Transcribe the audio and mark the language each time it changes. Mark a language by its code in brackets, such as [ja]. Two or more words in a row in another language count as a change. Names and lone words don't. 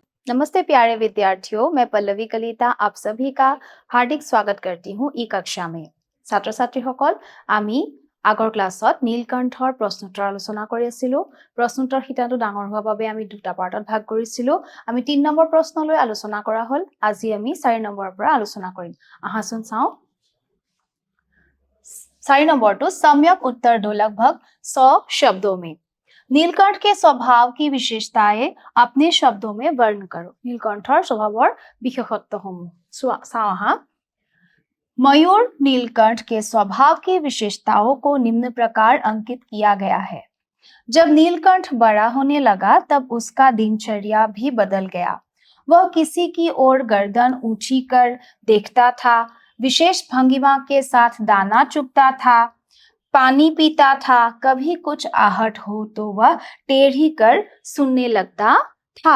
[hi] नमस्ते प्यारे विद्यार्थियों, मैं पल्लवी कलिता आप सभी का हार्दिक स्वागत करती हूँ ई कक्षा में। [as] ছাত্ৰ ছাত্ৰীসকল, আমি আগৰ ক্লাছত নীলকণ্ঠৰ প্ৰশ্নোত্তৰ আলোচনা কৰি আছিলো। প্ৰশ্নোত্তৰ শিতানটো ডাঙৰ হোৱাৰ বাবে আমি দুটা পাৰ্টত ভাগ কৰিছিলো। আমি 3 নম্বৰ প্ৰশ্নলৈ আলোচনা কৰা হ'ল। আজি আমি 4 নম্বৰৰ পৰা আলোচনা কৰিম। আহাচোন চাওঁ। [hi] 4 নম্বৰটো सम्यक उत्तर दो लगभग 100 शब्दों में। नीलकंठ के स्वभाव की विशेषताएं अपने शब्दों में वर्ण करो। [as] নীলকণ্ঠৰ স্বভাৱৰ বিশেষত্বসমূহ চাওঁ আহা। [hi] मयूर नीलकंठ के स्वभाव की विशेषताओं को निम्न प्रकार अंकित किया गया है। जब नीलकंठ बड़ा होने लगा तब उसका दिनचर्या भी बदल गया। वह किसी की ओर गर्दन ऊंची कर देखता था, विशेष भंगिमा के साथ दाना चुगता था, पानी पीता था, कभी कुछ आहट हो तो वह टेढ़ी कर सुनने लगता था।